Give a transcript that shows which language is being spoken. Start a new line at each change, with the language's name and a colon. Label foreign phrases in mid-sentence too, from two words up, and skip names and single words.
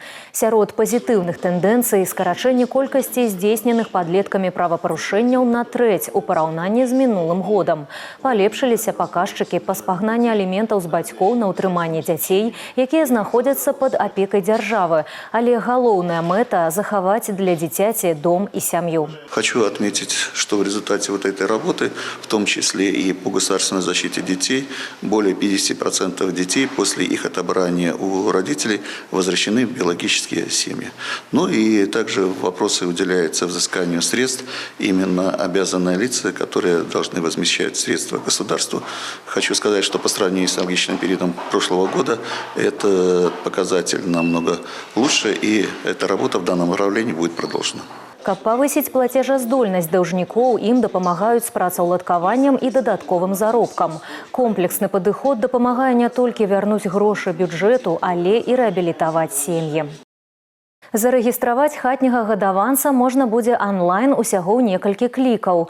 Belarusian: Сярод пазітыўных тэндэнцый скарачэнне колькасці здзейсненых падлеткамі правапарушэнняў на трэць у параўнанні з мінулым годам. Палепшыліся паказчыкі па спагнанні аліментаў з бацькоў на ўтрыманне дзяцей, якія знаходзяцца пад апекай дзяржавы. Але галоўная мэта – захаваць для дзіцяці дом і сям'ю.
Russian: Хочу отметить, что в результате вот этой работы, в том числе и по государственной защите детей, более 50% детей после их отобрания у родителей возвращены в биологические семьи. Ну и также вопросы уделяются взысканию средств именно обязанные лица, которые должны возмещать средства государству. Хочу сказать, что по сравнению с аналогичным периодом прошлого года этот показатель намного лучше, и эта работа в данном направлении будет продолжена.
Belarusian: Каб павысіць плацежаздольнасць даўжнікоў, ім дапамагаюць з працаўладкаваннем і дадатковым заробкам. Комплексны падыход дапамагае не толькі вярнуць грошы бюджэту, але і рэабілітаваць сем'і. Зарэгістраваць хатняга гадаванца можна будзе онлайн усяго ў некалькі клікаў.